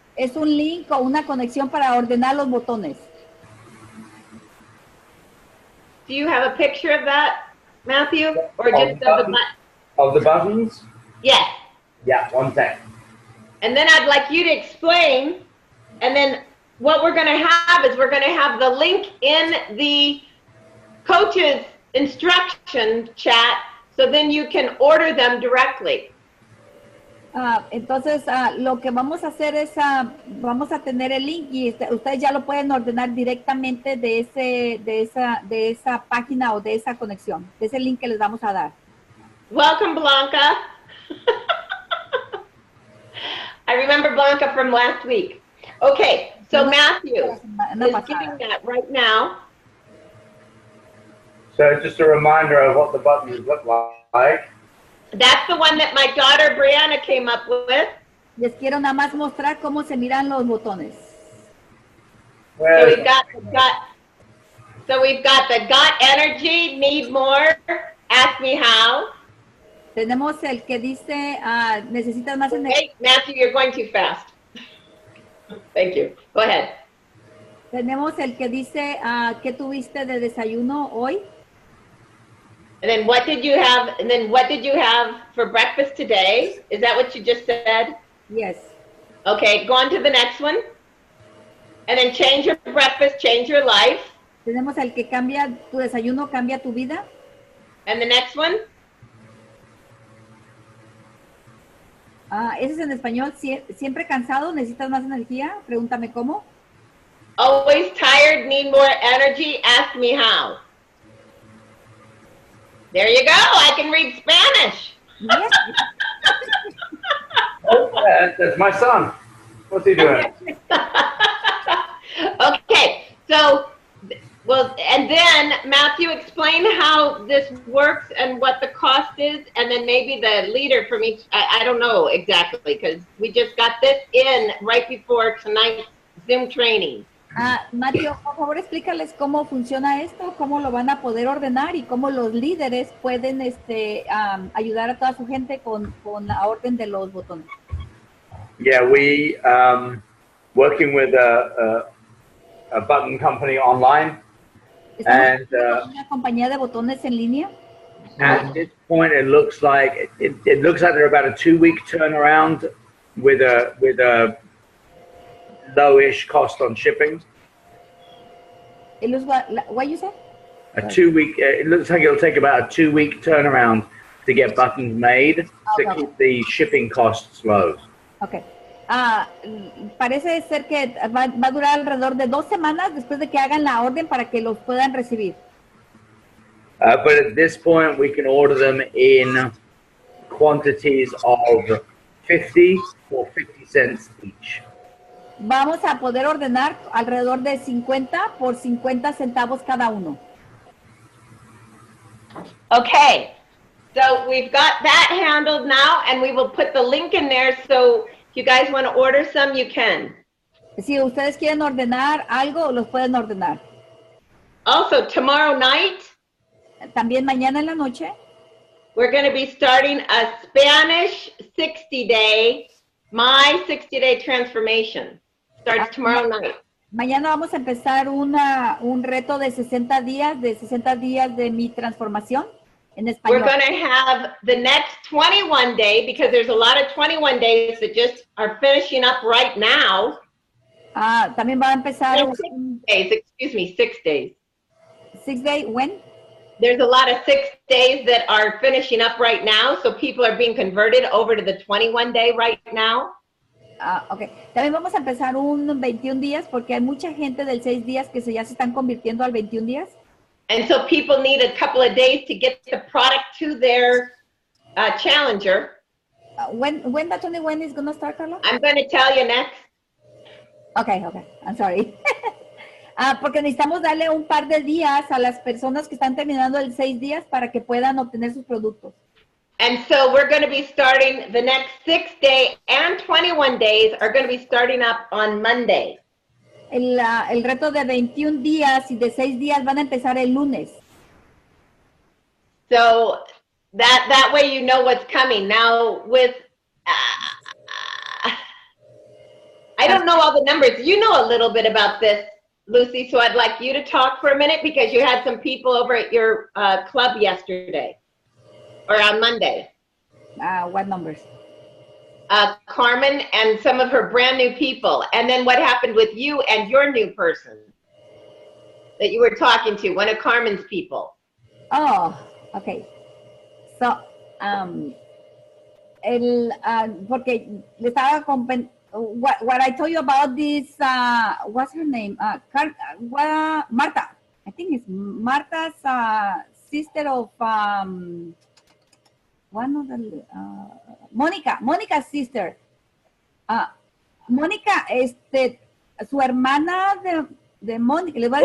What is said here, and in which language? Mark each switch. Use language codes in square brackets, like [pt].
[es] Es un link o una conexión para ordenar los botones. [en] Do you have a picture of that, Matthew, or just of the button? Of the buttons? Yes. Yeah, one sec. And then I'd like you to explain, and then what we're going to have is we're going to have the link in the coach's instruction chat, so then you can order them directly. [es] Entonces, lo que vamos a hacer es, vamos a tener el link y ustedes ya lo pueden ordenar directamente de esa página o de esa conexión, de ese link que les vamos a dar. [en] Welcome, Blanca. I remember Blanca from last week. Okay, so Matthew is giving that right now. So just a reminder of what the buttons look like. That's the one that my daughter Brianna came up with. [es] Les quiero nada más mostrar cómo se miran los botones. [en] So we've got the got energy, need more, ask me how. [es] Tenemos el que dice, necesitas más energía. [en] Hey, Matthew, you're going too fast. Thank you. Go ahead. [es] Tenemos el que dice, ¿qué tuviste de desayuno hoy? [en] And then what did you have? And then what did you have for breakfast today? Is that what you just said? Yes. Okay, go on to the next one. And then change your breakfast, change your life. [es] Tenemos el que cambia, tu desayuno cambia tu vida. [en] And the next one? [es] Ese es en español. Siempre cansado, necesitas más energía. Pregúntame cómo. [en] Always tired, need more energy, ask me how. There you go. I can read Spanish. Yes. Oh, that's my son. What's he doing? Okay, so, well, and then Matthew, explain how this works and what the cost is, and then maybe the leader from each, I don't know exactly, because we just got this in right before tonight's Zoom training. [es] Matthew, por favor, explícales cómo funciona esto, cómo lo van a poder ordenar y cómo los líderes pueden ayudar a toda su gente con la orden de los botones. [en] Yeah, we working with a button company online. [es] Estamos con una compañía de botones en línea. [en] At this point, it looks like they're about a 2-week turnaround with a low-ish cost on shipping. What you said? A 2-week. It looks like it'll take about a 2-week turnaround to get buttons made to keep the shipping costs low. Okay. [es] Parece ser que va a durar alrededor de 2 semanas después de que hagan la orden para que los puedan recibir. [en] But at this point, we can order them in quantities of 50 or 50 cents each. [es] Vamos a poder ordenar alrededor de 50 por 50 centavos cada uno. [en] Okay, so we've got that handled now, and we will put the link in there, so if you guys want to order some, you can. [es] Si ustedes quieren ordenar algo, los pueden ordenar. [en] Also, tomorrow night, [es] También mañana en la noche, [en] we're going to be starting a Spanish 60-day, my 60-day transformation. Starts tomorrow night. [es] mañana vamos a empezar un reto de 60 días de mi transformación en español. [en] We're going to have the next 21 day, because there's a lot of 21 days that just are finishing up right now. [es] También va a empezar [en] No, 6 days, excuse me, 6 days. 6 day, when? There's a lot of 6 days that are finishing up right now, so people are being converted over to the 21 day right now. Okay. [es] También vamos a empezar un 21 días porque hay mucha gente del 6 días que ya se están convirtiendo al 21 días. [en] And so people need a couple of days to get the product to their challenger. When that 21 is going to start, Karla? I'm going to tell you next. Okay, I'm sorry. [es] Porque necesitamos darle un par de días a las personas que están terminando el 6 días para que puedan obtener sus productos. [en] And so we're going to be starting the next 6 day and 21 days are going to be starting up on Monday. [es] El reto de 21 días y de 6 días van a empezar el lunes. [en] So that way you know what's coming. Now with, I don't know all the numbers. You know a little bit about this, Lucy, so I'd like you to talk for a minute because you had some people over at your club yesterday or on Monday. What numbers? Carmen and some of her brand new people. And then what happened with you and your new person that you were talking to, one of Carmen's people? Oh, okay. So, [es] porque le estaba [en] what I told you about this, what's her name? Marta. I think it's Marta's sister of one of the Monica's sister. [es] Mónica, su hermana de Mónica.